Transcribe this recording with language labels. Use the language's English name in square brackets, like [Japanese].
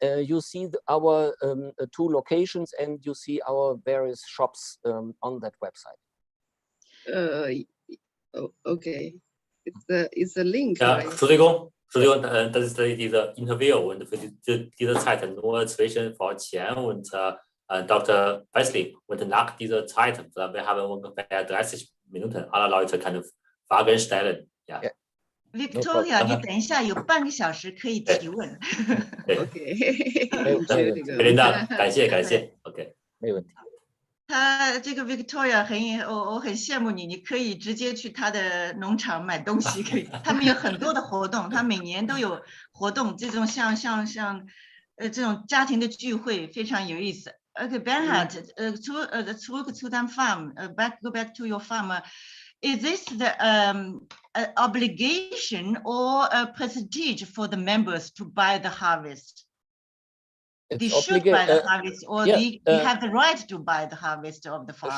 [English] You see our 2 locations, and you see our various shops on that website. Okay. It's a link. [German] Ja, [English] Right? [German] Entschuldigung, das ist diese Interview und für diese Zeit nur zwischen vorher und Dr. Wessling und nach dieser Zeit, wir haben ungefähr 30 Minuten, alle Leute können Fragen stellen. Ja. [English] Yeah. [Chinese] Victoria,你等一下有半个小时可以提问。 [English] Okay. [Chinese] 没问题，感谢 OK。没问题。他这个 Victoria 我很羡慕你，你可以直接去他的农场买东西，可以。他们有很多的活动，他每年都有活动，这种像这种家庭的聚会非常有意思。 [German] Okay, Bernhard, zurück zu deinem Farm, [English] go back to your farm. Is this the obligation or a prestige for the members to buy the harvest? They should buy the harvest, or they have the right to buy the harvest of the farm.